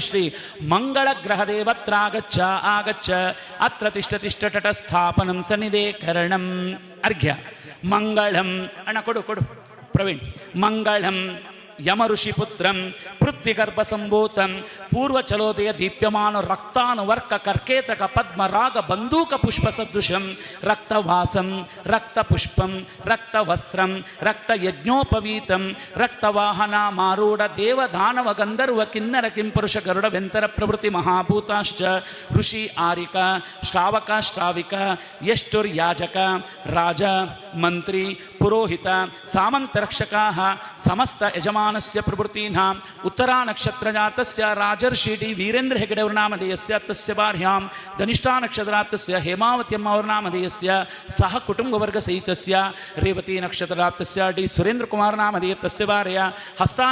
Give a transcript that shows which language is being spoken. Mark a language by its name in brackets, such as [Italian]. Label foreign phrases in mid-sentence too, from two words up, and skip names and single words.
[Sanskrit] ಶ್ರೀ ಮಂಗಳ ಗ್ರಹ ದೇವತ್ರಾಗಚ್ಚ ಆಗಚ್ಚ ಅತ್ರ ತಿಷ್ಠ ತಿಷ್ಠ ತಟಸ್ಥಾಪನಂ ಸನ್ನಿಧೇಕರಣಂ ಅರ್ಘ್ಯ ಮಂಗಳಂ [Kannada] ಅಣ್ಣ ಕೊಡು [Sanskrit] ಪ್ರವೀಣ್ ಮಂಗಳಂ ಯಮಋಷಿಪುತ್ರಂ ಪೃಥ್ವಿಗರ್ಭ ಸಂಭೂತಂ ಪೂರ್ವಚಲೋದಯ ದೀಪ್ಯಮಾನ ರಕ್ತಾನುವರ್ಕ ಕರ್ಕೇತಕ ಪದ್ಮರಾಗ ಬಂದೂಕ ಪುಷ್ಪ ಸದೃಶಂ ರಕ್ತವಾಸಂ ರಕ್ತಪುಷ್ಪಂ ರಕ್ತವಸ್ತ್ರಂ ರಕ್ತಯಜ್ಞೋಪವೀತಂ ರಕ್ತವಾಹನ ಮಾರೂಢ ದೇವದಾನವ ಗಂಧರ್ವ ಕಿನ್ನರ ಕಿಂಪುರುಷ ಗರುಡ ವೆಂತರ ಪ್ರಭೃತಿ ಮಹಾಭೂತಾಶ್ಚ ಋಷಿ ಆರಿಕ ಶ್ರಾವಕ ಶ್ರಾವಿಕ ಯಷ್ಟುರ್ಯಾಜಕ ರಾಜ ಮಂತ್ರಿ ಪುರೋಹಿತ ಸಾಮಂತರಕ್ಷಕಾ ಸಮಸ್ತ ಯಜಮಾನಸ್ಯ ಪ್ರಭೃತೀನಾಂ ಉತ್ತರಾ ನಕ್ಷತ್ರಜಾತಸ್ಯ ರಾಜರ್ಷಿ ಡಿ ವೀರೇಂದ್ರ ಹೆಗಡೆ ಅವರ ನಾಮಧೇಯಸ್ಯ ತಸ್ಯ ಭಾರ್ಯಾಂ ಧನಿಷ್ಠಾ ನಕ್ಷತ್ರಜಾತಸ್ಯ ಹೇಮಾವತಿ ಅಮ್ಮ ಅವರ ನಾಮಧೇಯಸ್ಯ ಸಹ ಕುಟುಂಬವರ್ಗ ಸಹಿತಸ್ಯ ರೇವತಿ ನಕ್ಷತ್ರಜಾತಸ್ಯ ಡಿ ಸುರೇಂದ್ರ ಕುಮಾರ ನಾಮಧೇಯ ತಸ್ಯ ಭಾರ್ಯ ಹಸ್ತಾ